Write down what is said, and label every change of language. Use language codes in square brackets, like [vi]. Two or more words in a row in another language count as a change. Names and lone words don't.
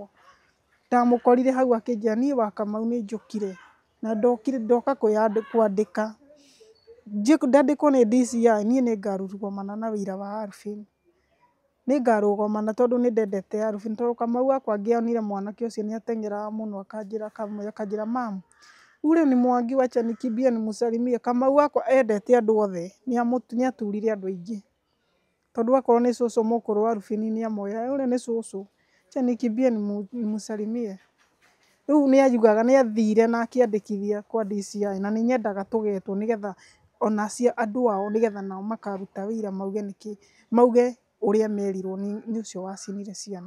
[ki] Ndamũkorire hau akĩnjĩra niĩ wa Kamau nĩ njũkire na ndoka kwandĩka, ndandĩkwo nĩ DCI niĩ nĩ ngarũgama na wĩira wa Alvin, nĩ ngarũgama tondũ nĩ ndendete Alvin, tondũ Kamau wakwa angĩonire mwanake ũcio nĩ ateng'eraga mũno akanjĩra [sw] mamu ule ni Mwangi, wacha nikimbie nimsalimie. [ki] Kamau wakwa endete andũ othe, nĩ aturire andũ aingĩ, tondũ akorwo nĩ cũcũ mũkũrũ wa Alvin nĩ amoya ule nĩ cũcũ, [sw] acha nikimbie nimsalimie. [ki] Rĩu nĩ ayugaga nĩ athire na akĩandĩkithia kwa DCI na nĩ nyendaga tũgetwo nĩgetha ona andũ ao nĩgetha nao makaruta wĩira mauge ũrĩa merirwo nĩ ũcio wacinire ciana.